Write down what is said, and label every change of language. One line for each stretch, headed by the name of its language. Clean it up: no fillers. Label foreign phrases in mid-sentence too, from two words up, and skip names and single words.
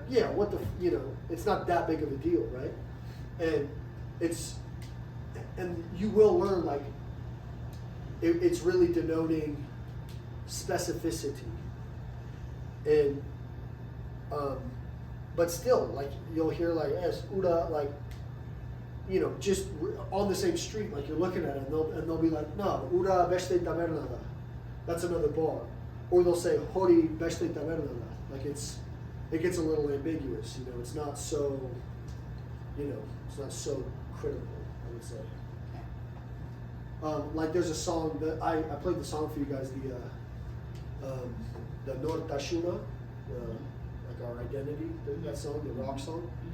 English: yeah, it's not that big of a deal, right? And you will learn it's really denoting specificity. And but still, you'll hear
Basque: es ura,
English: you know, just on the same street, like you're looking at it, and they'll be like, no,
Basque: ura beste tavernada.
English: That's another bar. Or they'll say,
Basque: hori beste tavernada.
English: Like it gets a little ambiguous, you know, it's not so, you know, it's not so critical, I would say. Like there's a song that I played the song for you guys, the Nortashuna, like our identity, that song, the rock song.